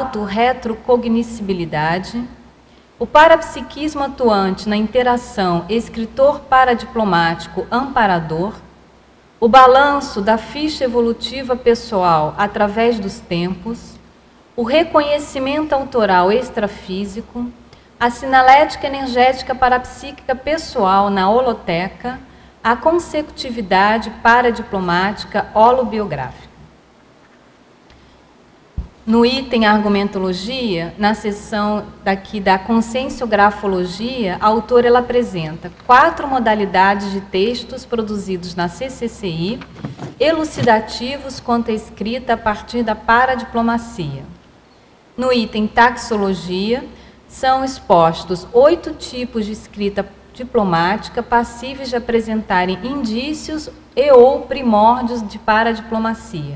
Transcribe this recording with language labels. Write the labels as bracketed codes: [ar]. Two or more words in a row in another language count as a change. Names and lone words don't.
[pt] autorretrocognoscibilidade, o parapsiquismo atuante na interação escritor paradiplomático amparador, o balanço da ficha evolutiva pessoal através dos tempos, o reconhecimento autoral extrafísico, a sinalética energética parapsíquica pessoal na holoteca, a consecutividade paradiplomática holobiográfica. No item argumentologia, na seção daqui da conscienciografologia, a autora ela apresenta 4 modalidades de textos produzidos na CCCI, elucidativos quanto à escrita a partir da paradiplomacia. No item taxologia, são expostos 8 tipos de escrita diplomática passíveis de apresentarem indícios e ou primórdios de paradiplomacia.